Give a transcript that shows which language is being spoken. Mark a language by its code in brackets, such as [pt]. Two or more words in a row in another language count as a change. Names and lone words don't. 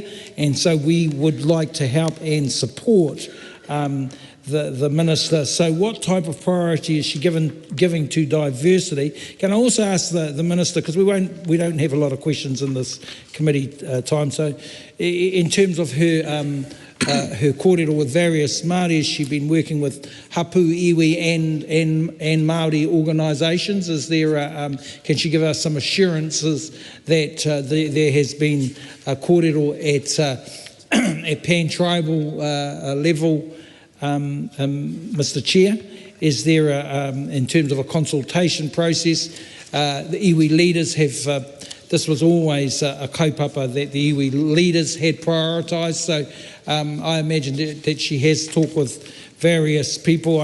[en] And so we would like to help and support the Minister. So what type of priority is she giving to diversity? Can I also ask the Minister, because we don't have a lot of questions in this committee time, so in terms of her her kōrero with various Māori, has she been working with hapu, iwi and Māori organisations? Is there can she give us some assurances that there has been a kōrero at pan-tribal level, Mr Chair? Is there, in terms of a consultation process, the iwi leaders have, this was always a kaupapa that the iwi leaders had prioritised, so I imagine that she has talked with various people.